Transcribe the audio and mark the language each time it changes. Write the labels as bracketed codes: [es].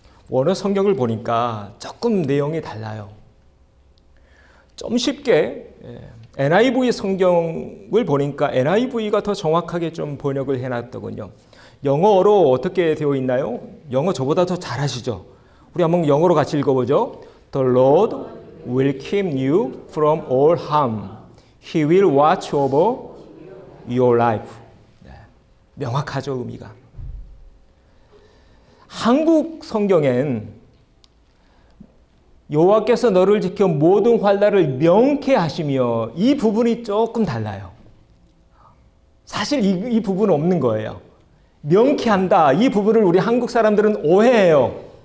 [ko] 원어 성경을 보니까 조금 내용이 달라요. 좀 쉽게 NIV 성경을 보니까 NIV가 더 정확하게 좀 번역을 해놨더군요. 영어로 어떻게 되어 있나요? 영어 저보다 더 잘하시죠? 우리 한번 영어로 같이 읽어보죠. [en] The Lord will keep you from all harm. He will watch over your life. [ko] 네, 명확하죠, 의미가. 한국 성경엔 여호와께서 너를 지켜 모든 환난을 명케 하시며, 이 부분이 조금 달라요. 사실 이 부분은 없는 거예요. 명케 한다, 이 부분을 우리 한국 사람들은 오해해요.